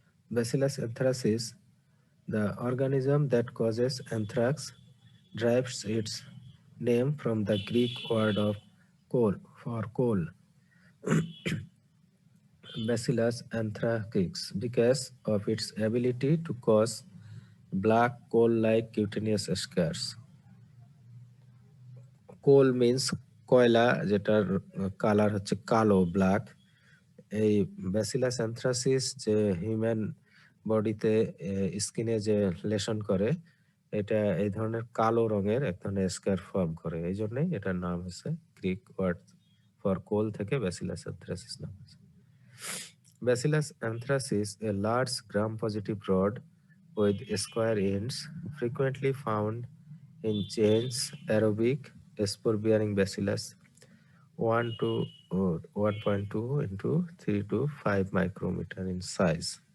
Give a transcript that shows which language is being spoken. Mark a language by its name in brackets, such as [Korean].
[English] Bacillus anthracis, the organism that causes anthrax, derives its name from the Greek word of coal for coal, Bacillus anthracus, because of its ability to cause black coal-like cutaneous scars. [Bangla] Coal means কয়লা, যেটার colour হচ্ছে কালো, black. এই bacillus অ্যানথ্রাসিস যে human বডিতে স্কিনে যে lesson করে, এটা এই ধরনের কালো রঙের এক ধরনের স্কার ফর্ম করে। এই জন্যই এটার নাম হচ্ছে গ্রিক ওয়ার্ড ফর কোল থেকে ব্যাসিলাস অ্যানথ্রাসিস নাম হয়েছে। [English] Bacillus anthracis, a large gram-positive rod with square ends, frequently found in chains, aerobic, spore-bearing bacillus, 1 to 1.2 into 3 to 5 micrometer in size.